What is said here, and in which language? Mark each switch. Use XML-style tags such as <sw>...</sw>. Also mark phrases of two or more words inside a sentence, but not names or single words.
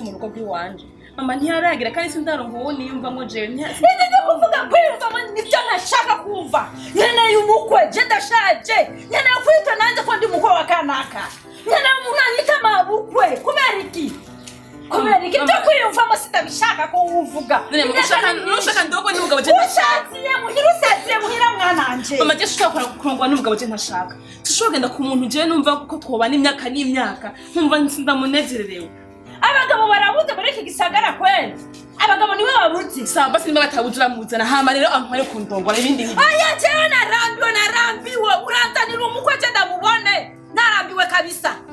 <rn>mu rugo rw'iwanje mama ntiyaragira kandi sindarongo uwo niyumvamo jewe ntiyasize kuvuga kwiyumvamo nibyo ntashaka kumva nkeneye umukwe je ndashaje nkeneye kwita nanjye ko ndi mukwe wa kanaka nkeneye umuntu anyita mabukwe kubera iki byo kwiyumvamo sitabishaka ko uvuga nushaka ndogo n'umugabo je ntashaka muhira mwananje mama je ushaka kurongwa n'umugabo je ntashaka tushobora genda ku muntu je numva ko twobana imyaka nkumva ndamunezererewe abagabo barabuze muri iki gisagara kweli abagabo niwe babuze sawa basi nimba batabuzura muzana hama rero ampare ku ndongora ibindi oya jewe narambiwe uranzanira umukwe je ndamubone narambiwe kabisa</rn>